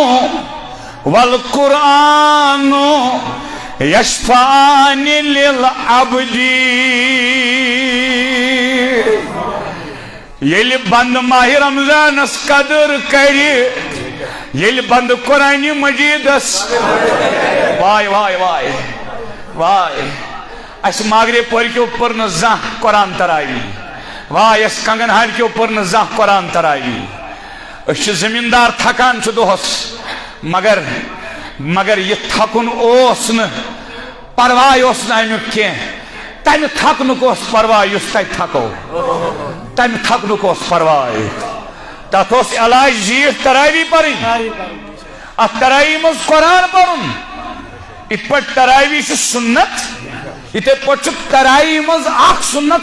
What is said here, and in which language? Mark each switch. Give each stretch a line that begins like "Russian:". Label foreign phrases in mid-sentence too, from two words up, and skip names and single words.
Arabic: والقرآن یشفعان للعبد
Kashmiri: ییٚلہِ بند ماہ رمضانس قدر کرِ ییٚلہِ بند قرآن مجیدس وائے وائے وائے وائے اس مغرب پرکیو پرن زانٛہہ قرآن تراوی وائے اس کنگن ہارکیو پرن زانٛہہ قرآن تراوی اس زمیندار تھکان چھ دۄہس مگر یہ تھکن اوس نہٕ پرواے اوس نہٕ امیُک کینٛہہ تمہِ تھکنُک اوس پرواے یُس تتہِ تھکو تمہِ تھکنُک اوس پرواے تتھ اوس علاج زیٖٹھ تراوی پرٕنۍ اتھ تراوی منٛز قرآن پرُن یِتھ پٲٹھۍ تراوی چھُ سنت یِتھے پٲٹھۍ چھُ تراوی منٛز اکھ سنت